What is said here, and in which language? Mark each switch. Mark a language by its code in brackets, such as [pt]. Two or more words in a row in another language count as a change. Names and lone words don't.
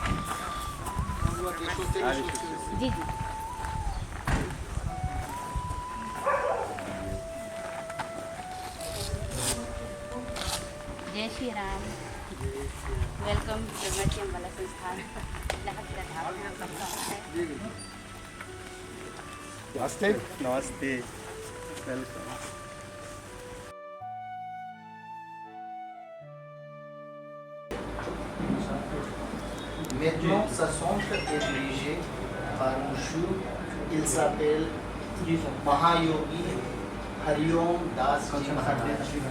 [hi] जी जी। जय श्री राम। वेलकम ब्रह्मचर्य अम्बाला संस्थान। नमस्ते। नमस्ते, वेलकम। [fr] Maintenant, sa centre est dirigé par monsieur. Il s'appelle Mahayogi Hariom Das Ji Maharaj.